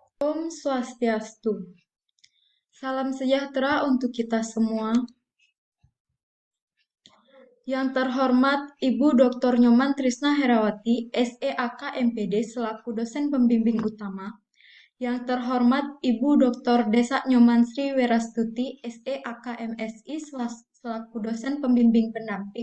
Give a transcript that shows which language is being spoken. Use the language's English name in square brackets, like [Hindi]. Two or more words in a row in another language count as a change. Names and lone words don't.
[Balinese] Om Swastiastu. [Indonesian] Salam sejahtera untuk kita semua. Yang terhormat Ibu Dr. Nyoman Trisna Herawati, SEAK MPD selaku dosen pembimbing utama. Yang terhormat Ibu Dr. Desa Nyoman Sri Werastuti, SEAK MSI selaku dosen pembimbing pendamping.